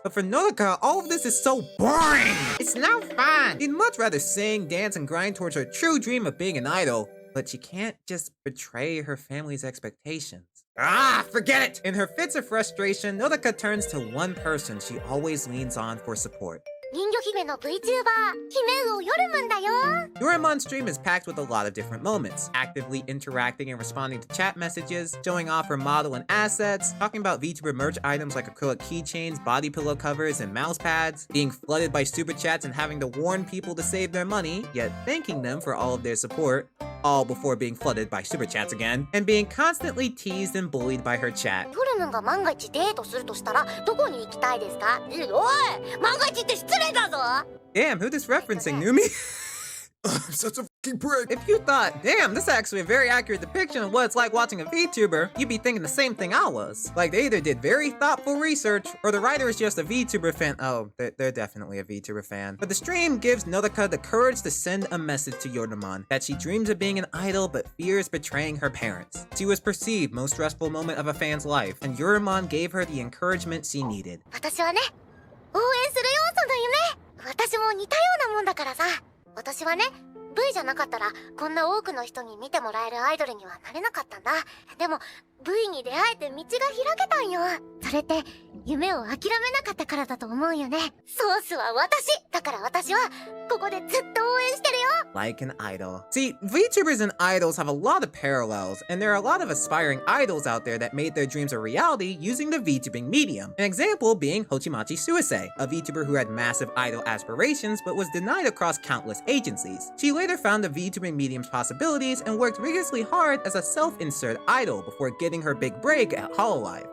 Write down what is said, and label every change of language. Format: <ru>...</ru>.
<en>But for Nodaka, all of this is so boring! It's no fun! She'd much rather sing, dance, and grind towards her true dream of being an idol. But she can't just betray her family's expectations. Ah, forget it! In her fits of frustration, Nodaka turns to one person she always leans on for support.</en> <ja>人魚姫の VTuber 姫をヨルムンだよ</ja> <en>Yoramon stream is packed with a lot of different moments, actively interacting and responding to chat messages, showing off her model and assets, talking about VTuber merch items like acrylic keychains, body pillow covers, and mouse pads, being flooded by super chats and having to warn people to save their money, yet thanking them for all of their support, all before being flooded by super chats again, and being constantly teased and bullied by her chat.</en> <ja>ヨルムンが万が一デートするとしたらどこに行きたいですかおい万が一って失礼だぞ</ja> <en>Damn, who this referencing, Numi? I'm such a If you thought, damn, this is actually a very accurate depiction of what it's like watching a VTuber, you'd be thinking the same thing I was. Like, they either did very thoughtful research, or the writer is just a VTuber fan. Oh, they're definitely a VTuber fan. But the stream gives Nodoka the courage to send a message to Yoramon that she dreams of being an idol but fears betraying her parents. She was perceived most stressful moment of a fan's life, and Yoramon gave her the encouragement she needed.</en> <ja>私はね、応援するよ、その夢。私も似たようなもんだからさ。私はね、V じゃなかったらこんな多くの人に見てもらえるアイドルにはなれなかったんだ。でも V に出会えて道が開けたんよ。それって夢を諦めなかったからだと思うよね。ソースは私だから、私はここでずっと応援してるよ。</ja> <en>Like an idol. See, VTubers and idols have a lot of parallels, and there are a lot of aspiring idols out there that made their dreams a reality using the VTubing medium. An example being Hochimachi Suisei, a VTuber who had massive idol aspirations but was denied across countless agencies. She later found the VTubing medium's possibilities and worked rigorously hard as a self-insert idol before getting her big break at Hololive.</en>